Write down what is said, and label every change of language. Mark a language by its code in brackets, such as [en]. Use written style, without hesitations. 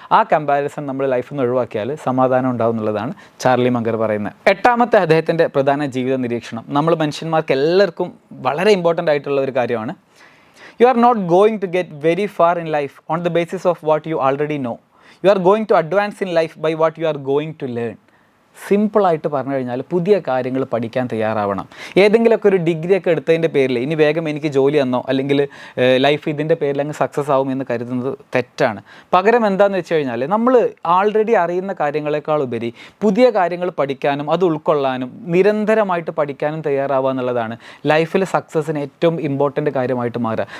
[ml] ആ കമ്പാരിസൺ നമ്മൾ ലൈഫിൽ നിന്ന് ഒഴിവാക്കിയാൽ സമാധാനം ഉണ്ടാവും എന്നുള്ളതാണ് ചാർലി മങ്കർ പറയുന്നത്. എട്ടാമത്തെ അദ്ദേഹത്തിൻ്റെ പ്രധാന ജീവിത നിരീക്ഷണം നമ്മൾ മനുഷ്യന്മാർക്ക് എല്ലാവർക്കും വളരെ ഇമ്പോർട്ടൻ്റ് ആയിട്ടുള്ള ഒരു കാര്യമാണ്. [en] You are not going to get very far in life on the basis of what you already know. You are going to advance in life by what you are going to learn. [ml] സിമ്പിളായിട്ട് പറഞ്ഞു കഴിഞ്ഞാൽ പുതിയ കാര്യങ്ങൾ പഠിക്കാൻ തയ്യാറാവണം. ഏതെങ്കിലുമൊക്കെ ഒരു ഡിഗ്രിയൊക്കെ എടുത്തതിൻ്റെ പേരിൽ ഇനി വേഗം എനിക്ക് ജോലി തന്നോ അല്ലെങ്കിൽ ലൈഫ് ഇതിൻ്റെ പേരിൽ അങ്ങ് സക്സസ് ആവും എന്ന് കരുതുന്നത് തെറ്റാണ്. പകരം എന്താണെന്ന് വെച്ച് കഴിഞ്ഞാൽ നമ്മൾ ആൾറെഡി അറിയുന്ന കാര്യങ്ങളെക്കാൾ ഉപരി പുതിയ കാര്യങ്ങൾ പഠിക്കാനും അത് ഉൾക്കൊള്ളാനും നിരന്തരമായിട്ട് പഠിക്കാനും തയ്യാറാവുക എന്നുള്ളതാണ് ലൈഫിൽ സക്സസ്സിന് ഏറ്റവും ഇമ്പോർട്ടൻ്റ് കാര്യമായിട്ട് മാറുക.